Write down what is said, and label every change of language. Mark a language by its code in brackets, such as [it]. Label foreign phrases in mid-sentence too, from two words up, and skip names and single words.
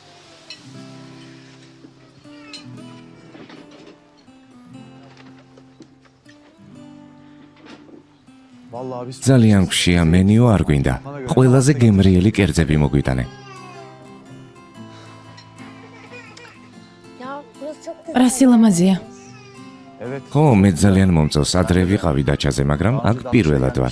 [tr] Vallahi biz [ka] ძალიან გვშია მენიუ არ გვინდა. ყველაზე გემრიელი კერძები მოგვიტანე. [tr] Ya burası çok güzel. [ka] რა სილამაზეა. [tr] evet. [ka] ხო, მე ძალიან მომწონს. ადრე ვიყავი დაჩაზე, მაგრამ აქ პირველად ვარ.